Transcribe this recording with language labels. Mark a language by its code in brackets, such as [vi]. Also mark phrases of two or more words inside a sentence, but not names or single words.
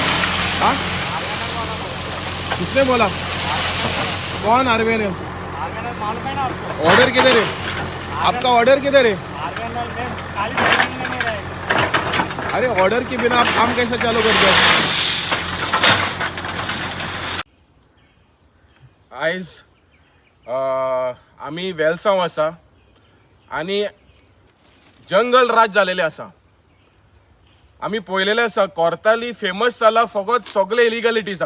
[hi] हाँ, किसने बोला? कौन आरबीआई ने? मालूम है ना आपको? ऑर्डर किधर है? आपका ऑर्डर किधर है? खाली जमीन में रहेगा। अरे ऑर्डर के बिना आप काम कैसे चालू करते हो? [kok] आयज आम्ही वेलसांव आसा आणि जंगल राज जालेले आसा. आम्ही पळयलेले आसा कोर्ताली फेमस जाला फकत सगळे इलिगलिटीजाक.